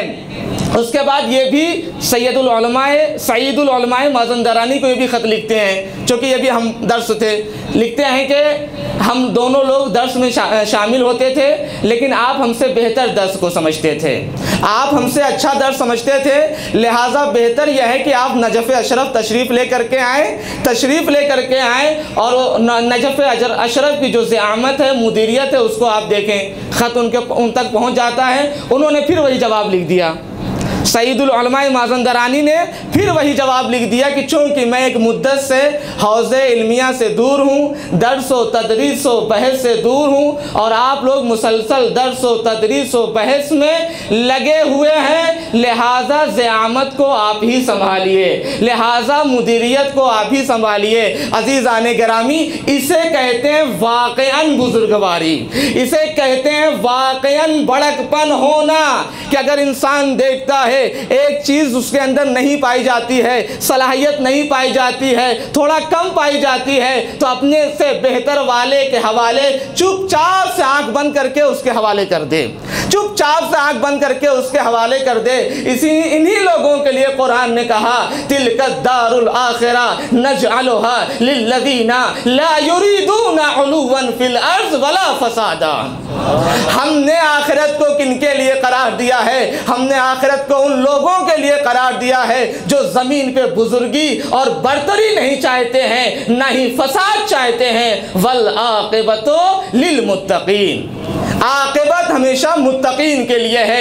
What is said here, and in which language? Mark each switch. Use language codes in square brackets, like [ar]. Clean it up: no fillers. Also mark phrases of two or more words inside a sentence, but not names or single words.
[ur] اس کے بعد یہ بھی سید العلماء مازندرانی کو یہ بھی خط لکھتے ہیں، چونکہ یہ بھی ہم درس تھے، لکھتے ہیں کہ ہم دونوں لوگ درس میں شامل ہوتے تھے، لیکن آپ ہم سے بہتر درس کو سمجھتے تھے، آپ ہم سے اچھا درس سمجھتے تھے، لہٰذا بہتر یہ ہے کہ آپ نجف اشرف تشریف لے کر کے آئیں اور نجف اشرف کی جو زعامت ہے، مدیریت ہے، اس کو آپ دیکھیں۔ خط ان تک پہنچ جاتا ہے، انہوں نے پھر وہی جواب لکھ دیا، سید العلماء مازندرانی نے پھر وہی جواب لکھ دیا کہ چونکہ میں ایک مدت سے حوزہ علمیہ سے دور ہوں، درس و تدریس و بحث سے دور ہوں، اور آپ لوگ مسلسل درس و تدریس و بحث میں لگے ہوئے ہیں، لہٰذا زعامت کو آپ ہی سنبھالیے، لہٰذا مدیریت کو آپ ہی سنبھالیے۔ عزیزان گرامی، اسے کہتے ہیں واقعاً بزرگواری، اسے کہتے ہیں واقعاً بڑکپن ہونا، کہ اگر انسان دیکھتا ہے ایک چیز اس کے اندر نہیں پائی جاتی ہے، صلاحیت نہیں پائی جاتی ہے، تھوڑا کم پائی جاتی ہے، تو اپنے سے بہتر والے کے حوالے چپ چاپ سے آنکھ بند کر کے اس کے حوالے کر دے، چپ چاپ سے آنکھ بند کر کے اس کے حوالے کر دے۔ انہی لوگوں کے لیے قرآن نے کہا [ar] تلک الدار الآخرہ نجعلها للذین لا یریدون علوا فی الارض ولا فسادا۔ [ur] ہم نے آخرت کو کن کے لیے قرار دیا ہے؟ ہم نے آخرت کو ان لوگوں کے لیے قرار دیا ہے جو زمین پہ بزرگی اور برتری نہیں چاہتے ہیں، نہ ہی فساد چاہتے ہیں۔ [ar] والعاقبۃ للمتقین، [ur] عاقبت ہمیشہ متقین کے لیے ہے۔